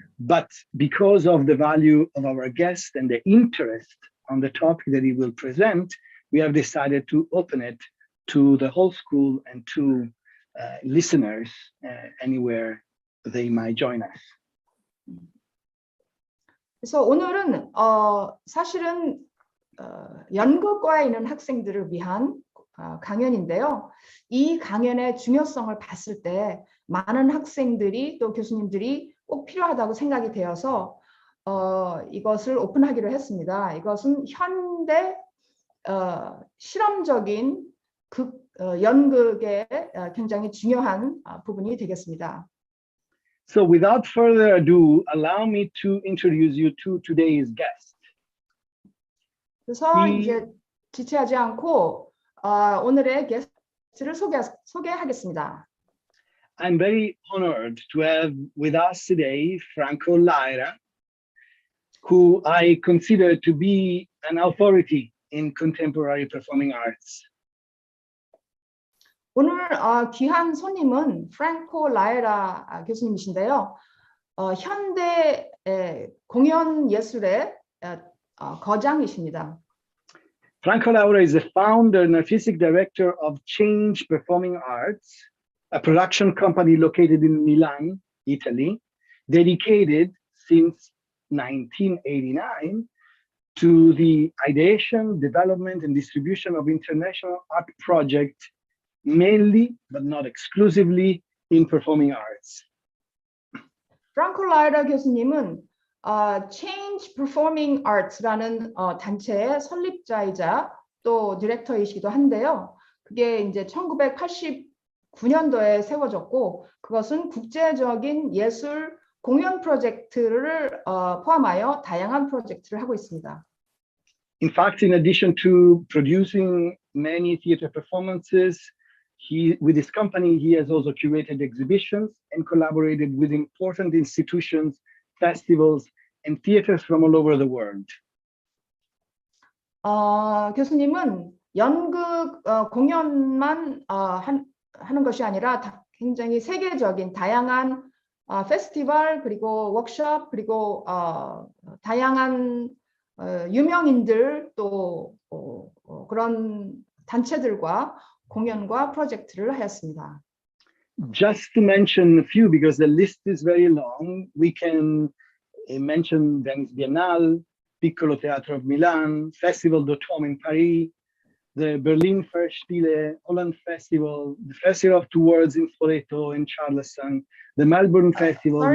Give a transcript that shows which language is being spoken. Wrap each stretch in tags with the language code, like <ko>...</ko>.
<en>But because of the value of our guest and the interest on the topic that he will present, we have decided to open it to the whole school and to listeners anywhere they might join us.</en> <ko>그래서 오늘은 사실은 연극과에 있는 학생들을 위한 강연인데요. 이 강연의 중요성을 봤을 때 많은 학생들이 또 교수님들이 꼭 필요하다고 생각이 되어서 이것을 오픈하기로 했습니다. 이것은 현대 실험적인 연극의 굉장히 중요한 부분이 되겠습니다.</ko> <en>So without further ado, allow me to introduce you to today's guest.</en> <ko>그래서 이제 지체하지 않고 오늘의 게스트를 소개하겠습니다.</ko> <en>I'm very honored to have with us today Franco Laera, who I consider to be an authority in contemporary performing arts.</en> <ko>오늘 귀한 손님은 프랭코 라에라 교수님이신데요. 현대 공연 예술의 거장이십니다.</ko> <en>Franco Laera is the founder and artistic director of Change Performing Arts, a production company located in Milan, Italy, dedicated since 1989 to the ideation, development, and distribution of international art projects, mainly, but not exclusively, in performing arts.</en> <ko>프랑코 라에라 교수님은 Change Performing Arts라는 단체의 설립자이자 또 디렉터이시기도 한데요. 그게 이제 1989년도에 세워졌고 그것은 국제적인 예술 공연 프로젝트를 포함하여 다양한 프로젝트를 하고 있습니다.</ko> <en>In fact, in addition to producing many theater performances, with his company, he has also curated exhibitions and collaborated with important institutions, festivals, and theaters from all over the world.</en> <ko>교수님은 연극 공연만 하는 것이 아니라 굉장히 세계적인 다양한 페스티벌 그리고 워크숍 그리고 다양한 유명인들 또 그런 단체들과 공연과 프로젝트를 하였습니다.</ko> <en>Just to mention a few, because the list is very long, we can mention Venice Biennale, Piccolo Teatro of Milan, Festival d'Automne in Paris, the Berlin Festspiele, Holland Festival, the Festival of Two Worlds in Spoleto and Charleston, the Melbourne Festival.</en>